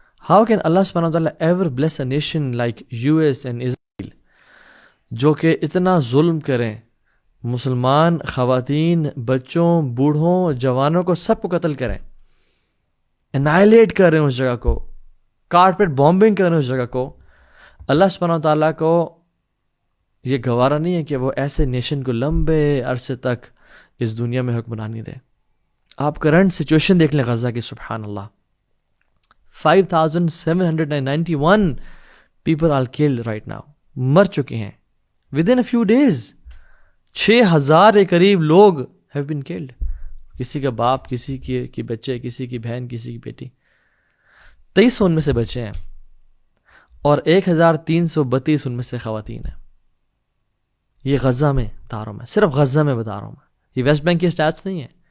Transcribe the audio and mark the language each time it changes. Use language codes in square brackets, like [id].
[en] How can Allah subhanahu wa ta'ala ever bless a nation like US and Israel [ur] جو کہ اتنا ظلم کریں، مسلمان خواتین، بچوں، بوڑھوں، جوانوں کو سب کو قتل کریں، انائلیٹ کر رہے ہیں اس جگہ کو، کارپیٹ بامبنگ کر رہے ہیں اس جگہ کو. اللہ سبحانہ و تعالیٰ کو یہ گوارا نہیں ہے کہ وہ ایسے نیشن کو لمبے عرصے تک اس دنیا میں حکمرانی دے. آپ کرنٹ سچویشن دیکھ لیں غزہ کی، سبحان اللہ. [en] 5791 people are killed right now، [ur] مر چکے ہیں [en] within a few days. [ur] 6000 کے قریب لوگ [en] have been killed. [ur] کسی کا باپ، کسی کی بچے، کسی کی بہن، کسی کی بیٹی. 23 ان میں سے بچے ہیں اور 1332 ان میں سے خواتین ہیں. یہ غزہ میں بتا رہا ہوں میں، صرف غزہ میں بتا رہا ہوں میں، یہ ویسٹ بینک کی اسٹیٹس نہیں ہے.